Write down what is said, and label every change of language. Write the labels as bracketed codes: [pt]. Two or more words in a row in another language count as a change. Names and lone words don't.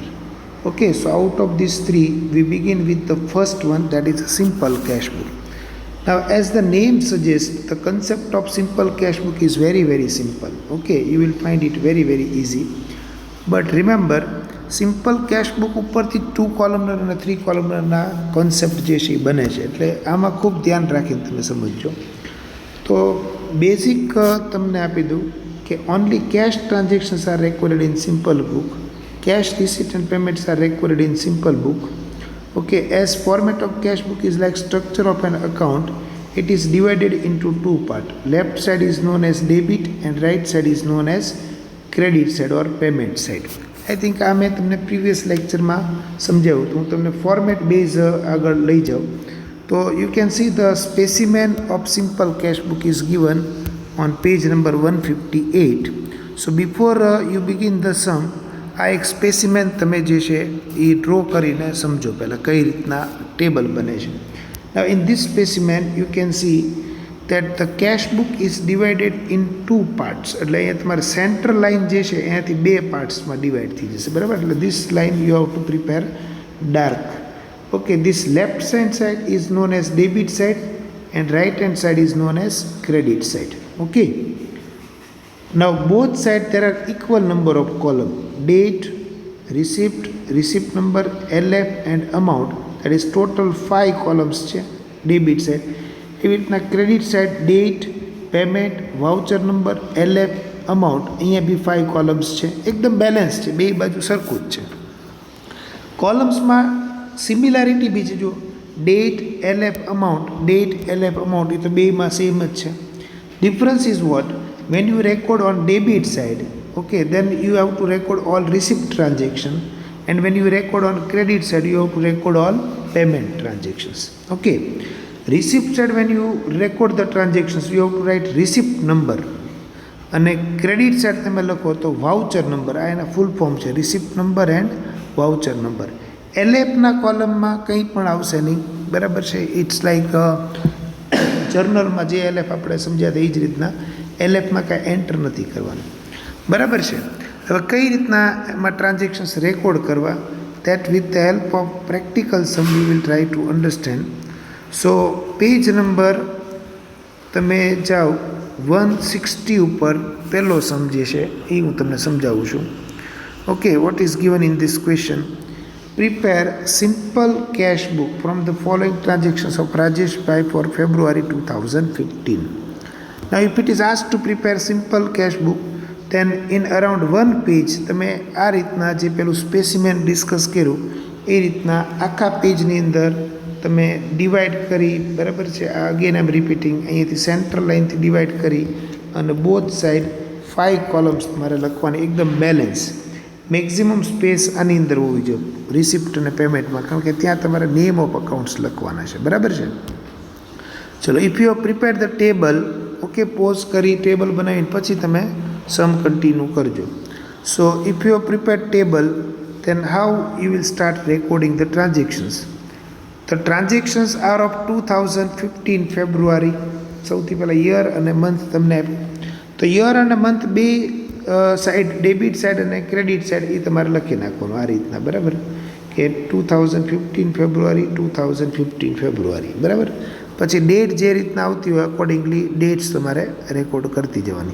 [en] Okay, so out of these three we begin with the first one, that is a simple Cashbook. Now, as the name suggests, the concept of simple cashbook is very simple. Okay, you will find it very easy. But remember, simple cashbook [gu] ઉપરથી ટુ કોલમનર અને થ્રી કોલમનરના કોન્સેપ્ટ જે છે એ બને છે, એટલે આમાં ખૂબ ધ્યાન રાખીને તમે સમજજો. તો બેઝિક તમને આપી દઉં કે [en] only cash transactions are recorded in simple book, cash receipt and payments are recorded in simple book. Okay, as format of cash book is like structure of an account, it is divided into two parts. Left side is known as debit and right side is known as credit side or payment side. I think [gu] આ મેં તમને પ્રીવિયસ લેક્ચરમાં સમજાવ્યું હતું. હું તમને ફોર્મેટ બેઝ આગળ લઈ જાઉં તો [en] you can see the specimen of simple cash book is given on page number 158. So before you begin the sum, [gu] આ એક સ્પેસિમેન તમે જે છે એ ડ્રો કરીને સમજો પહેલાં કઈ રીતના ટેબલ બને છે. [en] Now in this specimen you can see that the cash book is divided in two parts. [gu] એટલે અહીંયા તમારે [en] central line [gu] જે છે અહીંયાથી બે પાર્ટ્સમાં ડિવાઈડ થઈ જશે, બરાબર? [en] એટલે this line you have to prepare dark. Okay, this left hand side is known as debit side and right hand side is known as credit side. Okay, now both sides there are equal number of column: date, receipt, receipt number, LF and amount. That is total 5 columns છે debit side. [gu] એવી રીતના [en] credit side date, payment, voucher number, LF, amount, [gu] અહીંયા બી 5 columns છે. એકદમ બેલેન્સ છે, બે બાજુ સરખું જ છે. કોલમ્સમાં સિમિલારિટી બી છે, જો ડેટ, LF, amount, ડેટ, LF, amount એ તો બેમાં સેમ જ છે. [en] Difference is what? When you record on debit side, okay, then you have to record all receipt transaction, and when you record on credit side you have to record all payment transactions. Okay, receipt side when you record the transactions you have to write receipt number, અને credit side [gu] તમે લખો તો [en] voucher number. [gu] આ એના ફૂલ ફોર્મ છે, [en] receipt number and voucher number. [gu] LF ના કોલમમાં કંઈ પણ આવશે નહીં, બરાબર છે? [en] it's like [gu] જર્નલમાં જે LF આપણે સમજ્યા એ જ રીતના LFમાં કાંઈ એન્ટર નથી કરવાનું, બરાબર છે? હવે કઈ રીતના એમાં ટ્રાન્ઝેક્શન્સ રેકોર્ડ કરવા, [en] that with the help of practical sum we will try to understand. [gu] So પેજ નંબર તમે જાઓ 160 ઉપર પહેલો સમ જે છે એ હું તમને સમજાવું છું. ઓકે, [en] what is given in this question? Prepare simple cash book from the following transactions of Rajesh Bhai for February 2015. Now if it is asked to prepare simple cash book, then in around one page [gu] તમે આ રીતના જે પેલું સ્પેસિમેન ડિસ્કસ કર્યું એ રીતના આખા પેજની અંદર તમે ડિવાઈડ કરી, બરાબર છે? [en] again I am repeating, [gu] અહીંયાથી સેન્ટ્રલ લાઇનથી ડિવાઈડ કરી અને [en] both side [gu] 5 કોલમ્સ તમારે લખવાની, એકદમ બેલેન્સ. [en] maximum space [gu] આની અંદર હોવી જોઈએ રિસિપ્ટ અને પેમેન્ટમાં, કારણ કે ત્યાં તમારે [en] name of accounts [gu] લખવાના છે, બરાબર છે? ચલો, [en] if you prepare the table, okay, [gu] પોઝ કરી ટેબલ બનાવીને પછી તમે સમ કન્ટિન્યુ કરજો. [en] so if you prepare table, then how you will start recording the transactions? The transactions are of 2015 February. [gu] સૌથી પહેલાં યર અને મંથ તમને આપ્યું, તો યર અને મંથ બે સાઈડ, [en] debit side [gu] અને [en] credit side [gu] એ તમારે લખી નાખવાનું આ રીતના, બરાબર? કે 2015 ફેબ્રુઆરી 2015 ફેબ્રુઆરી, બરાબર? પછી ડેટ જે રીતના આવતી હોય અકોર્ડિંગલી ડેટ્સ તમારે રેકોર્ડ કરતી જવાની.